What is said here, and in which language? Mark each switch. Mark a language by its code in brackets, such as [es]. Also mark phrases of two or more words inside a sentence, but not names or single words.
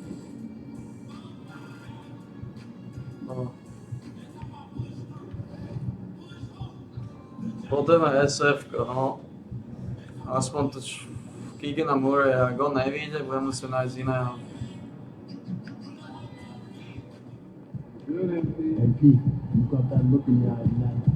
[sk] No. Potrebujeme SF, no. Aspoň to Keegana Murray, ak on nevíde, budeme musieť nájsť iného. [en] Good, MP, you got that look in your eye, man.